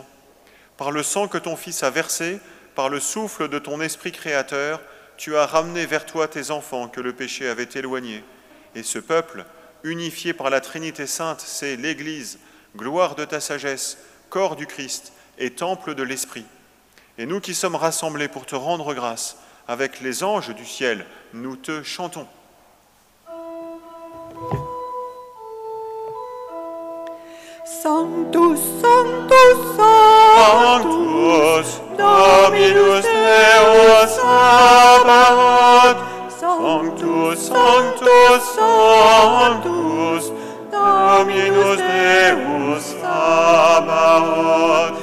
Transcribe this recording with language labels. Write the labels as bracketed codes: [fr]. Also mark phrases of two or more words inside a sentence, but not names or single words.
[fr] Par le sang que ton Fils a versé, par le souffle de ton Esprit créateur, tu as ramené vers toi tes enfants que le péché avait éloignés. Et ce peuple, unifié par la Trinité sainte, c'est l'Église, gloire de ta sagesse, corps du Christ et temple de l'Esprit. Et nous qui sommes rassemblés pour te rendre grâce, avec les anges du ciel, nous te chantons. [la] Sanctus, Sanctus, Sanctus, Dominus Deus Sabaoth. Sanctus, Sanctus, Sanctus, Dominus Deus Sabaoth.